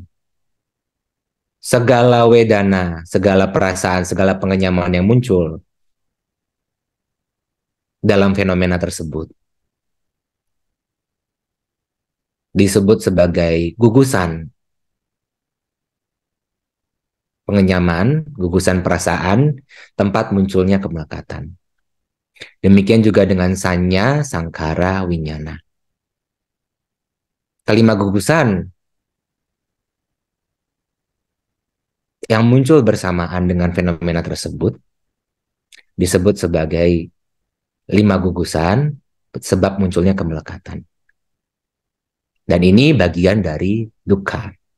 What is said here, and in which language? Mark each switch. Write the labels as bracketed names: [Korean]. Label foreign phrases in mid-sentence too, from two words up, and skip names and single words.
[Indonesian] Segala wedana, segala perasaan, segala pengenyaman yang muncul dalam fenomena tersebut disebut sebagai gugusan pengenyaman, gugusan perasaan, tempat munculnya kemelekatan. Demikian juga dengan sanya, sangkara, winyana. Kelima gugusan yang muncul bersamaan dengan fenomena tersebut disebut sebagai lima gugusan sebab munculnya kemelekatan. Dan ini bagian dari dukkha.